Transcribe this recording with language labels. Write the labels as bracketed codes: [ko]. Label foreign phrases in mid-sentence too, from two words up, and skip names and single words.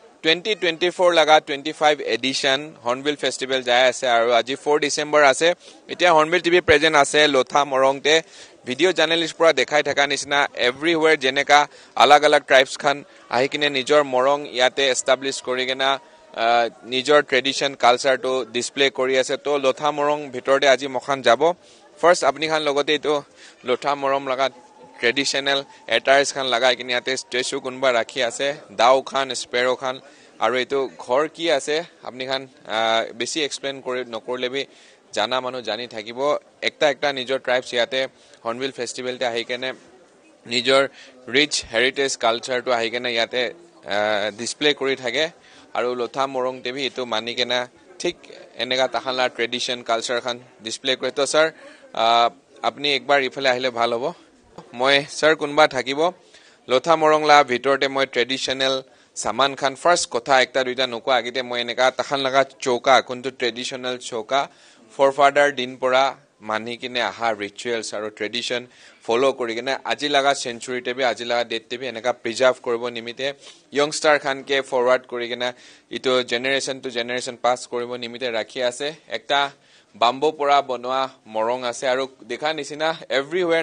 [nag] 2024 laga 25 edition Hornbill Festival jai ase aru aji 4 December ase etia Hornbill TV present ase Lotha Morong te [en] video journalist [nag] pura dekhai thaka nisna everywhere jeneka alag alag tribes khan ahikine nijor morong yate establish korigena nijor [en] tradition culture [nag] to display kori ase to Lotha Morong bhitorde aji mokhan jabo first apni khan logote to Lotha Morong laga [en] traditional attires [nag] khan lagai kini ate statue kunba rakhi ase dau khan sparrow khan aru etu ghor ki ase apni khan besi explain kori nokorle bi jana manu jani thakibo ekta nijor tribes yate Hornbill Festival te ahikene nijor [en] rich heritage culture [nag] to ahikene yate display kori thake aru Lotha Morong te bi etu mani kena thik enega tahala [en] tradition culture [nag] khan display kore to sir apni ekbar ifale ahile bhal hobo মই স্যার কোনবা থাকিব লথা মৰংলা ভিতৰতে মই ট্ৰেডিশনাল সামান খান ফার্স্ট কথা একটা দুইটা নকো আগিতে মই এনেকা তাখান লাগা চৌকা কোনটো ট্ৰেডিশনাল চৌকা ফৰফাদাৰ দিন পৰা মানি কিনে আহা ৰিচুৱেলছ আৰু [en] tradition follow [nag] কৰি কিনে আজি লাগা সেঞ্চুৰীতে বি আজি লাগা ডেটতে বি এনেকা প্ৰিজাৰ্ভ কৰিব নিমিতে ইয়ংষ্টাৰ খানকে ফৰৱাৰ্ড কৰি কিনে ইটো [en] generation to generation pass [nag] কৰিব নিমিতে ৰাখি আছে একটা বাম্বো পৰা বনোৱা মৰং আছে আৰু দেখা নিচিনা এভৰিৱেৰ